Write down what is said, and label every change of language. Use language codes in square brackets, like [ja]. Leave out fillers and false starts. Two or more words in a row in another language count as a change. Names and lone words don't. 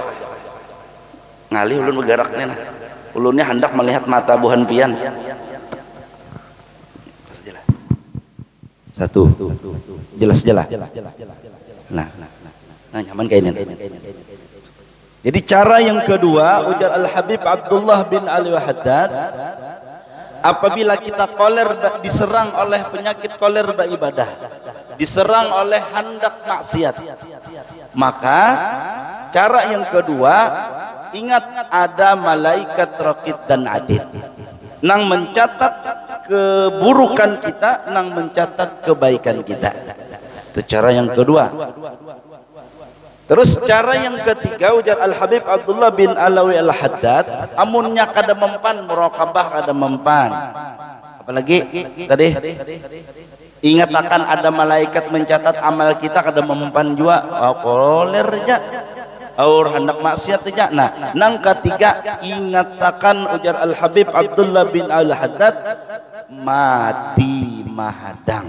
[bjn] Ngalih ulun bergerak nih nah. Ulunnya hendak melihat mata buhan pian. [id] Satu. [bjn] Jelas. Nah, nyaman kayak ini. [id] Jadi cara yang kedua ujar Al Habib Abdullah bin Alawi Al Haddad. Apabila kita koler diserang oleh penyakit koler beribadah, diserang oleh hendak maksiat, maka cara yang kedua ingat ada malaikat raqib dan atid nang mencatat keburukan kita, nang mencatat kebaikan kita. Itu cara yang kedua. Terus cara yang ketiga ujar Al Habib Abdullah bin Alawi Al Haddad, [bjn] amunnya kada mempan muraqabah kada mempan. Apalagi tadi ingat akan ada malaikat mencatat amal kita kada mempan juga, kolernya aur hendak maksiat saja. Nah, nang ketiga ingat akan ujar Al Habib Abdullah bin Al Haddad, mati mahadang.